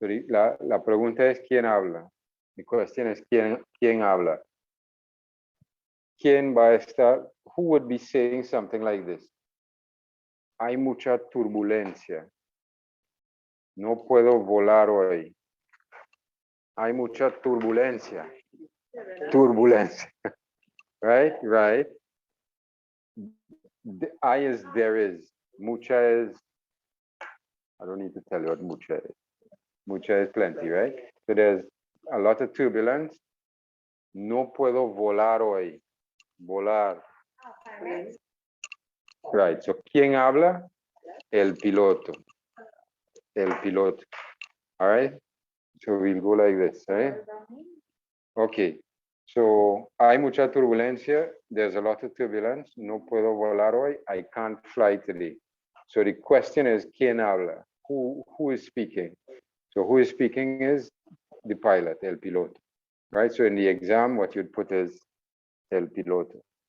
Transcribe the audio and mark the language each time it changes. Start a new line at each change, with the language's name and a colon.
Spanish: La pregunta es ¿quién habla?
English: The question is
Spanish: ¿quién habla? ¿Quién va a estar?
English: Who would be saying something like this?
Spanish: Hay mucha turbulencia. No puedo volar hoy. Hay mucha turbulencia. Turbulencia. Right.
English: I is there is. Mucha is, I don't need to tell you what mucha is. Mucha is plenty, right? So there's a lot of turbulence.
Spanish: No puedo volar hoy. Volar.
English: Right. So,
Spanish: ¿quién habla? El piloto. El piloto.
English: All right. So we'll go like this, right? Okay.
Spanish: So hay mucha turbulencia.
English: There's a lot of turbulence.
Spanish: No puedo volar hoy.
English: I can't fly today. So the question is,
Spanish: ¿quién habla?
English: Who is speaking? So who is speaking is the pilot,
Spanish: el piloto.
English: Right? So in the exam, what you'd put is
Spanish: el piloto.